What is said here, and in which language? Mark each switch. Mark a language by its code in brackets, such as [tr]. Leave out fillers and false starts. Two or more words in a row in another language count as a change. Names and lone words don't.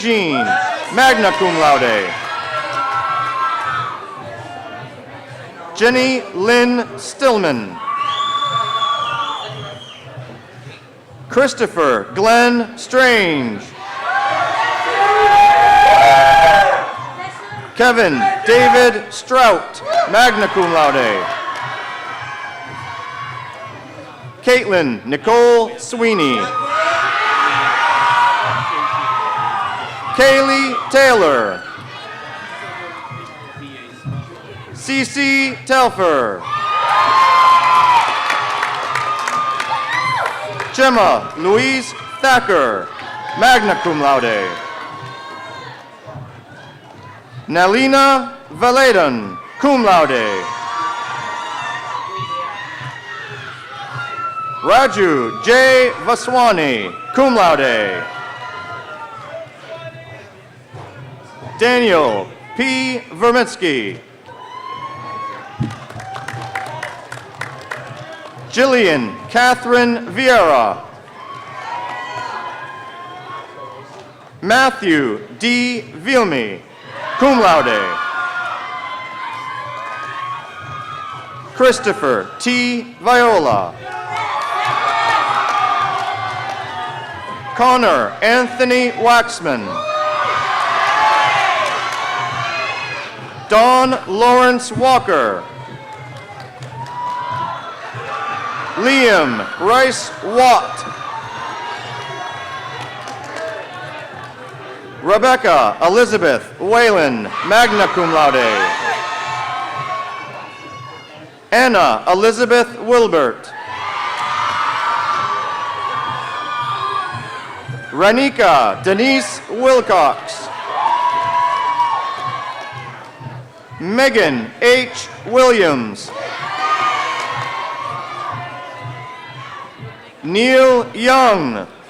[en] Jean, [la] magna cum laude. [en] Jenny Lynn Stillman. Christopher Glenn Strange. Kevin David Strout, [la] magna cum laude. [en] Caitlin Nicole Sweeney. Kaylee Taylor. Cece Telfer. Gemma Louise Thacker, [la] magna cum laude. [en] Nalina Valedon, [la] cum laude. [en] Raju J. Vaswani, [la] cum laude. [en] Daniel P. Vermitsky. Jillian Catherine Vieira. Matthew D. Vilmi, [la] cum laude. [en] Christopher T. Viola. Connor Anthony Waxman. Don Lawrence Walker. Liam Rice Watt. Rebecca Elizabeth Whalen, [la] magna cum laude. [en] Anna Elizabeth Wilbert. Ranika Denise Wilcox. Megan H. Williams. Neil Young.